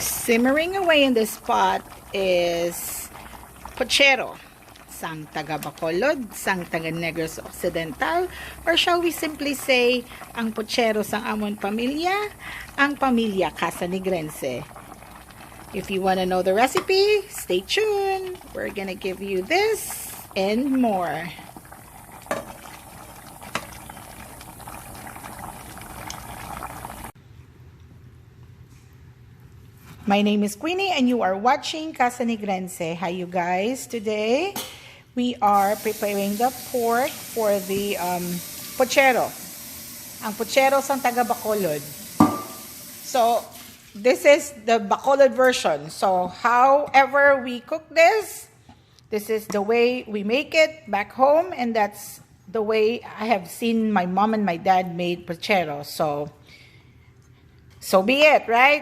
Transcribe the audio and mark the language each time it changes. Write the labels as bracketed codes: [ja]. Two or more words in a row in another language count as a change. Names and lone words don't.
[en] Simmering away in this pot is pochero, [hil] sang taga Bacolod, sang taga Negros Occidental, [en] or shall we simply say, [hil] ang pochero sang amon pamilya, ang pamilya Casa Negrense. [en] If you want to know the recipe, stay tuned. We're gonna give you this and more. My name is Quennie and you are watching Casa Negrense. Hi you guys. Today we are preparing the pork for the pochero. [hil] Ang pochero sang taga Bacolod. [en] So this is the Bacolod version. So however we cook this is the way we make it back home, and that's the way I have seen my mom and my dad made pochero. So be it, right?